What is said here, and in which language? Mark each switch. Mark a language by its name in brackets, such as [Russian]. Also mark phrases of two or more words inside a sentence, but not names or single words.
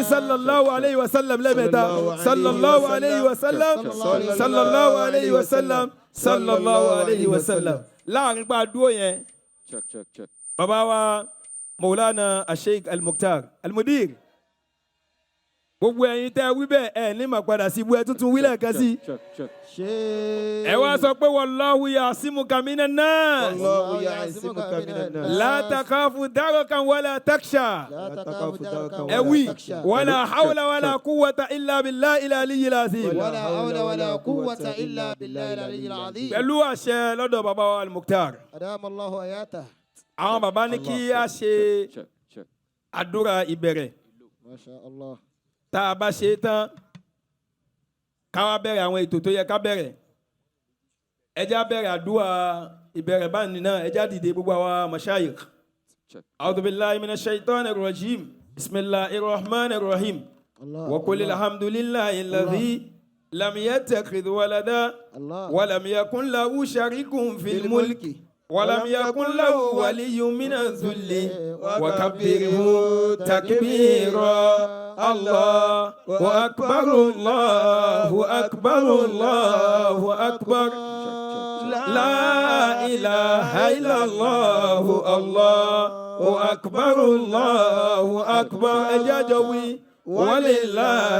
[Arabic] صلى الله عليه وسلم lẹ́mẹ̀ta صلى الله عليه وسلم صلى الله عليه وسلم صلى الله عليه وسلم. [Yoruba] láàrin pa dúró yẹn bàbá wa Maulana Sheikh Al-Mukhtar Al-Mudir gbogbo ẹ̀yin tẹ́ wí bẹ́ẹ̀ ẹ̀ ní mà padà sí ibú ẹ tuntun wílẹ̀ kan sí. ẹ wá sọ pé [Arabic] والله يعصمك من الناس. والله يعصمك من الناس. لا تخاف دركا ولا تخشى. [Yoruba] ẹ wí [Arabic] ولا حول ولا قوة إلا بالله العلي العظيم. ولا حول ولا قوة إلا بالله العلي العظيم. [Yoruba] pẹ̀lú àṣẹ lọ́dọ̀ bàbá wa Al-Mukhtar. [Arabic] أدام الله حياته. [Yoruba] àwọn bàbá ní kí a ṣe àdúrà ìbẹ̀rẹ̀. [Arabic] ما شاء الله. [Yoruba] tá a bá ṣe tán ká wá bẹ̀rẹ̀ àwọn ètò tó yẹ ká bẹ̀rẹ̀ ẹ já bẹ̀rẹ̀ àdúrà ìbẹ̀rẹ̀ báyìí náà ẹ já dìde gbogbo àwa mashayikh. [Arabic] أعوذ بالله من الشيطان الرجيم بسم الله الرحمن الرحيم وقل الحمد لله الذي لم يتخذ ولدا ولم يكن له شريك في الملك ولم يكن له ولي من الذل وكبره تكبيرا. الله أكبر الله أكبر الله أكبر لا إله إلا الله الله أكبر الله أكبر أجاجوي ولله